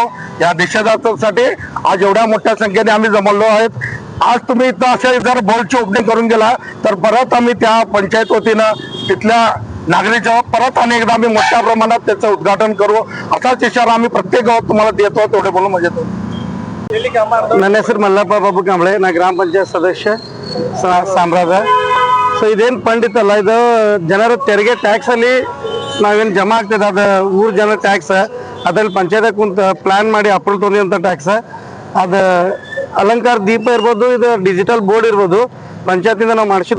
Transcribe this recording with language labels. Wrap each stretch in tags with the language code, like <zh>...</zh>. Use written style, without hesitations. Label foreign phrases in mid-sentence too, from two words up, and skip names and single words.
<mr>या निषेधासाठी आज एवढ्या मोठ्या संख्येने आम्ही जमलो आहेत. आज तुम्ही इथं असे जर बोर्डची ओपनिंग करून गेला तर परत आम्ही त्या पंचायत वतीनं तिथल्या नागरिकांना परत अनेकदा आम्ही मोठ्या प्रमाणात त्याचं उद्घाटन करू असाच इशारा आम्ही प्रत्येक गावात तुम्हाला देतो. तेवढे बोलून म्हणजे</mr> <kn>ನನ್ನ ಹೆಸರು ಮಲ್ಲಪ್ಪ ಬಾಬು ಕಾಂಬಳೆ, ನಾ ಗ್ರಾಮ ಪಂಚಾಯತ್ ಸದಸ್ಯ ಸಾಮ್ರಾದ. ಸೊ ಇದೇನು ಫಂಡ್ ಇತ್ತಲ್ಲ, ಇದು ಜನರ ತೆರಿಗೆ ಟ್ಯಾಕ್ಸ್ ಅಲ್ಲಿ ನಾವೇನು ಜಮಾ ಆಗ್ತದೆ, ಅದು ಊರ್ ಜನ ಟ್ಯಾಕ್ಸ್, ಅದ್ರಲ್ಲಿ ಪಂಚಾಯತ್ ಕುಂತ ಪ್ಲಾನ್ ಮಾಡಿ ಅಪ್ರೂವ್ ತೊಗೊಂಡಿರುವಂತ ಟ್ಯಾಕ್ಸ್. ಅದು ಅಲಂಕಾರ ದೀಪ ಇರ್ಬೋದು, ಇದು ಡಿಜಿಟಲ್ ಬೋರ್ಡ್ ಇರ್ಬೋದು, ಪಂಚಾಯತಿಂದ ನಾವು ಮಾಡಿಸಿದ್ದು.</kn>